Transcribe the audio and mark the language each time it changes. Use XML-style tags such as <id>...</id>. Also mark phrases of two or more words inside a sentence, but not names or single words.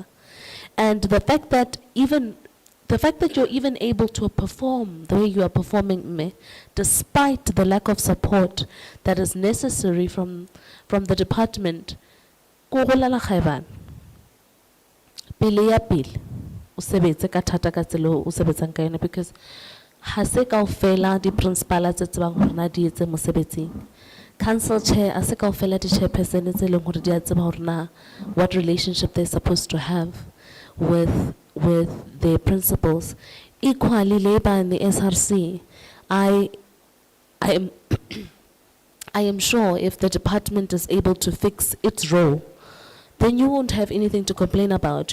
<en>And the fact that you're even able to perform the way you are performing, despite the lack of support that is necessary from the department, because</en> <st>hase kaofela di principal tse tsebang hore na di etse mosebetsing. Council chair ase kaofela di chairperson tse leng hore di a tseba hore na</st> <en>what relationship they're supposed to have with their principals. Equally, Labour and the SRC, I am sure if the department is able to fix its role, then you won't have anything to complain about.</en>